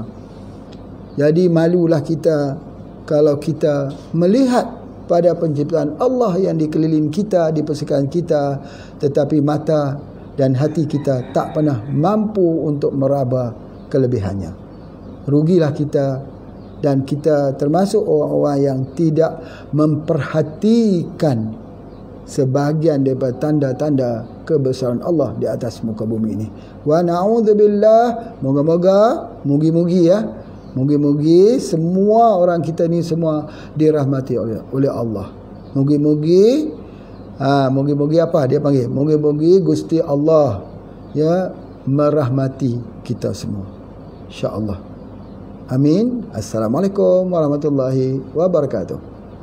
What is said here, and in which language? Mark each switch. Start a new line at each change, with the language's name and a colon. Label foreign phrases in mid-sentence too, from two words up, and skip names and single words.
Malay: Jadi malulah kita kalau kita melihat pada penciptaan Allah yang dikeliling kita, di persekitaran kita, tetapi mata dan hati kita tak pernah mampu untuk meraba kelebihannya. Rugilah kita, dan kita termasuk orang-orang yang tidak memperhatikan sebahagian daripada tanda-tanda kebesaran Allah di atas muka bumi ini.
Arabic: ونعوذ بالله,
Malay: mugi-mugi ya, mugi-mugi semua orang kita ni semua dirahmati oleh Allah. Mugi-mugi mugi-mugi apa dia panggil?
Javanese: Mugi-mugi Gusti Allah
Malay: ya merahmati kita semua.
Arabic: إن شاء الله. آمين. السلام عليكم ورحمة الله وبركاته.